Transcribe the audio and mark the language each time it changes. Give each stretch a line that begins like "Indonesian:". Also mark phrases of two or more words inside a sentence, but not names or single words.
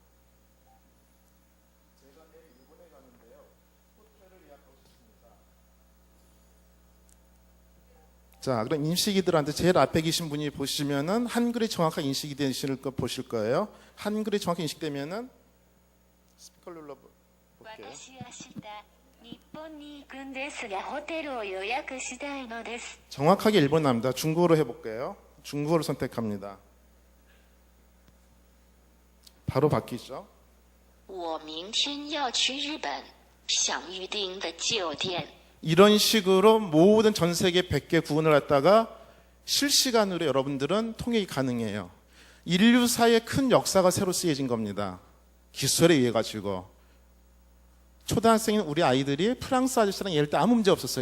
Korean: 제가 내일 일본에 가는데요. 호텔을 예약하고 싶습니다. 자, 그럼 인식이들한테 제일 앞에 계신 분이 보시면은 한글이 정확하게 인식이 되시는 거 보실 거예요. 한글이 정확히 인식되면은 스피커 눌러 볼게요.
Japanese: 私は明日日本に行くんですがホテルを予約したいのです
Korean: 정확하게 일본어입니다. 중국어로 해볼게요. 중국어를 선택합니다. 바로 바뀌죠.
Chinese: 我明天要去日本想预定的酒店
Korean: 이런 식으로 모든 전 세계 100개 구분을 갖다가 실시간으로 여러분들은 통역이 가능해요. 인류사의 큰 역사가 새로 쓰여진 겁니다. 기술에 의해 가지고. 초등학생인 우리 아이들이 프랑스 아저씨랑 얘기할 때 아무 문제 없었어요.